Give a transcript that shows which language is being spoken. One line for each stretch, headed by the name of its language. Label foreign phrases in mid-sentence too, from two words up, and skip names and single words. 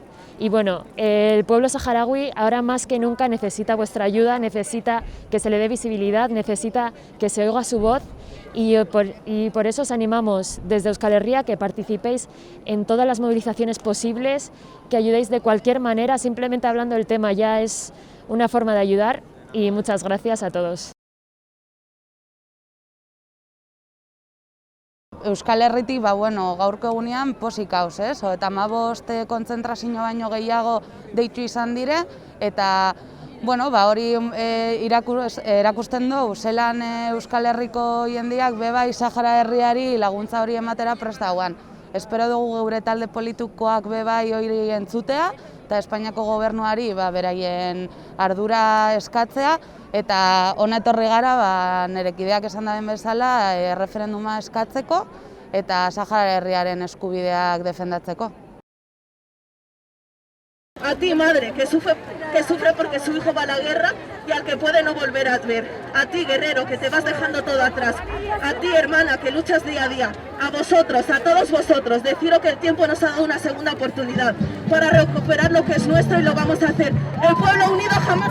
Spanish: Y bueno, el pueblo saharaui ahora más que nunca necesita vuestra ayuda, necesita que se le dé visibilidad, necesita que se oiga su voz, y por eso os animamos desde Euskal Herria que participéis en todas las movilizaciones posibles, que ayudéis de cualquier manera, simplemente hablando del tema ya es una forma de ayudar, y muchas gracias a todos.
Basque: Euskal Herritik, gaurko egunean pozik gauz, eta 15 kontzentrazio baino gehiago deitu izan dire, eta hori erakusten du, zelan Euskal Herriko jendeak bebai Sahara herriari laguntza hori ematera prest dagoen. Espero dugu geure talde politikoak bebai hori entzutea, eta Espainiako gobernuari beraien ardura eskatzea, eta hona etorri gara nire kideak esan daben bezala erreferenduma eskatzeko eta Sahara herriaren eskubideak defendatzeko.
Spanish: A ti, madre, que sufre porque su hijo va a la guerra y al que puede no volver a ver. A ti, guerrero, que te vas dejando todo atrás. A ti, hermana, que luchas día a día. A vosotros, a todos vosotros, deciros que el tiempo nos ha dado una segunda oportunidad para recuperar lo que es nuestro y lo vamos a hacer.